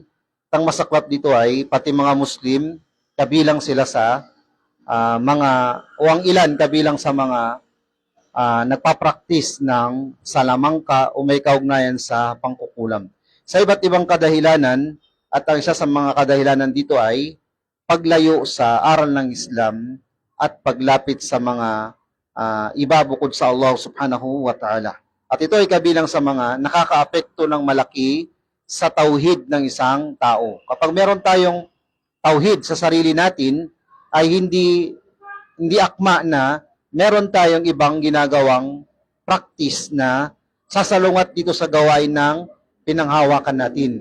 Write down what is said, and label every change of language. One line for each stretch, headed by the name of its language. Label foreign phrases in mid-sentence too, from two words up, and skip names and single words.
Filipino: Ang masaklap dito ay pati mga Muslim, kabilang sila sa o ang ilan kabilang sa mga nagpa-practice ng salamangka o may kaugnayan sa pangkukulam. Sa iba't ibang kadahilanan, at ang isa sa mga kadahilanan dito ay paglayo sa aral ng Islam at paglapit sa mga iba bukod sa Allah
Arabic: سبحانه وتعالى.
Filipino: At ito ay kabilang sa mga nakakaapekto ng malaki sa tauhid ng isang tao. Kapag meron tayong tauhid sa sarili natin, ay hindi akma na meron tayong ibang ginagawang practice na sasalungat dito sa gawain ng pinanghawakan natin.